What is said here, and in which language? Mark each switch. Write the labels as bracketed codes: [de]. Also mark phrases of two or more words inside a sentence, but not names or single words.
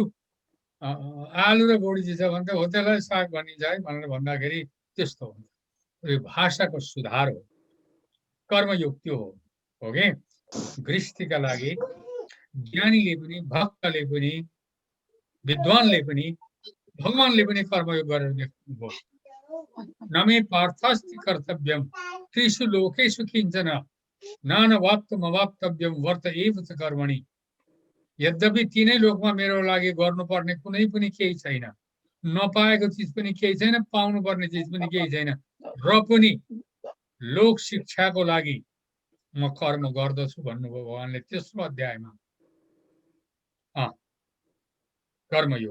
[ne] आलु र बोडी छ भने त हो त्यसलाई साग भनिन्छ है भनेर भन्दाखेरि त्यस्तो हुन्छ। यो भाषाको सुधार हो, कर्मयोग त्यो हो कि। गृहस्थीका लागि ज्ञानीले पनि, भक्तले पनि, विद्वानले पनि, भगवानले पनि कर्मयोग गरेर देख्नुभयो। [sa] नमे पार्थास्ति कर्तव्यम त्रिषु लोकेषु किञ्चन नानवाप्तमवाप्तव्यम वर्त एव च कर्मणि। [ne] यद्यपि तीनै लोकमा मेरो लागि गर्नुपर्ने कुनै पनि केही छैन, नपाएको चिज पनि केही छैन, पाउनु पर्ने चिज पनि केही छैन, र पनि लोक शिक्षाको लागि म कर्म गर्दछु भन्नुभयो भगवानले तेस्रो अध्यायमा। कर्मयोग।